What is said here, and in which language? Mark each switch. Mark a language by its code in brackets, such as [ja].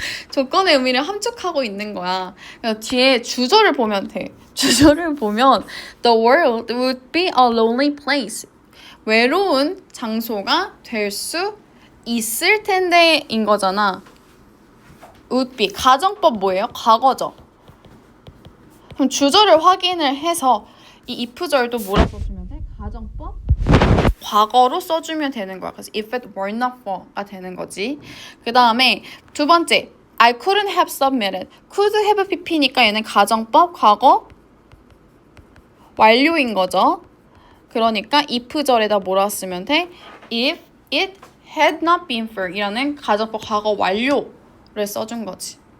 [ko] 조건의 의미를 함축하고 있는 거야. 그러니까 뒤에 주절을 보면 돼. 주절을 보면 [en] The world would be a lonely place. [ko] 외로운 장소가 될 수 있을 텐데인 거잖아. would be. 가정법 뭐예요? 과거죠. 그럼 주절을 확인을 해서 이 if절도 뭐라 써주면 돼? 가정법 과거로 써주면 되는 거야. 그래서 [en] if it were not for [ko] 가 되는 거지. 그 다음에 두 번째 [en] I couldn't have submitted. [ko] could have pp니까 얘는 가정법 과거 완료인 거죠. 그러니까 if절에다 뭐라 쓰면 돼? [en] if it had not been for [ko] 이라는 가정법 과거 완료를 써준 거지.